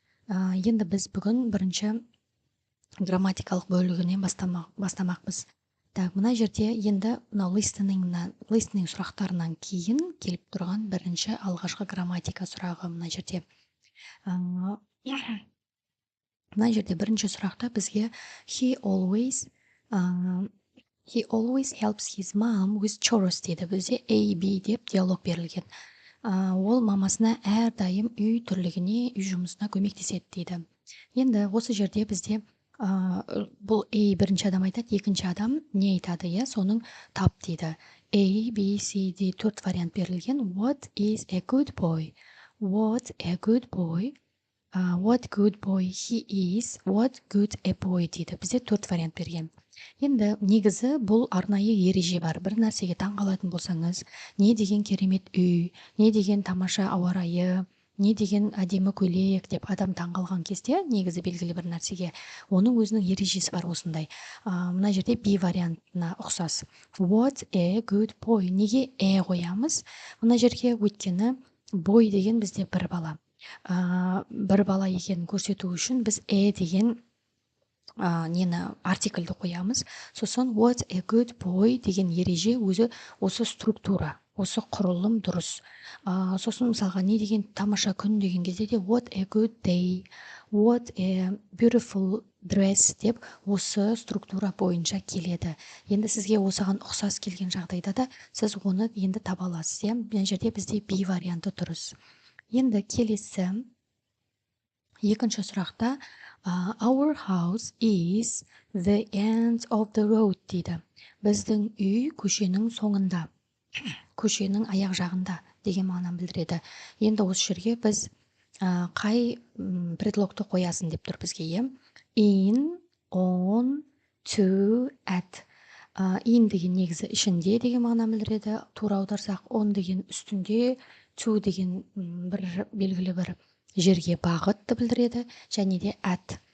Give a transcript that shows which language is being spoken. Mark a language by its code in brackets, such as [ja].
[kk] Енді біз бүгін бірінші грамматикалық бөлігінен бастамақпыз. [ru] Так, [kk] мына жерде енді мынау listening сұрақтарынан кейін келіп тұрған бірінші алғашқы грамматика сұрағы мына жерде. Мына жерде бірінші сұрақта бізге [en] he always helps his mom with chores [kk] дейді. Бізде A, B деп диалог берілген. Ол мамасына әрдайым үй тірлігіне, үй жұмысына көмектеседі дейді. Енді осы жерде бізде бұл A бірінші адам айтады, екінші адам не айтады, соның тап дейді. A, B, C, D төрт вариант берілген. [en] What is a good boy? What a good boy? What good boy he is, what good a boy [kk] дейді. Бізде төрт вариант берген. Енді негізі бұл арнайы ереже бар. Бір нәрсеге таң қалатын болсаңыз, не деген керемет үй, не деген тамаша ауа райы, не деген әдемі көйлек деп адам таң қалған кезде, негізі белгілі бір нәрсеге, оның өзінің ережесі бар осындай. Мына жерде B вариантына ұқсас. [en] What a good boy. [kk] Неге қоямыз? Мына жерге өйткені boy деген бізде бір бала. Бір бала екенін көрсету үшін біз деген артикльді қоямыз. Сосын [en] what a good boy [kk] деген ереже өзі осы структура, осы құрылым дұрыс. Сосын мысалға не деген тамаша күн деген кезде де [en] what a good day, what a beautiful dress [kk] деп осы структура бойынша келеді. Енді сізге осыған ұқсас келген жағдайда да сіз оны енді таба аласыз. Мына жерде бізде B варианты дұрыс. Енді келесі екінші сұрақта [en] our house is the end of the road [kk] дейді. Біздің үй көшенің соңында, көшенің аяқ жағында деген мағынаны білдіреді. Енді осы жерге біз қай предлогты қоясын деп тұр бізге. [en] In, on, to, at. [kk] In деген негізі ішінде деген мағынаны білдіреді. Тура аударсақ on деген үстінде, to деген бір белгілі бір жерге бағытты білдіреді, және де at.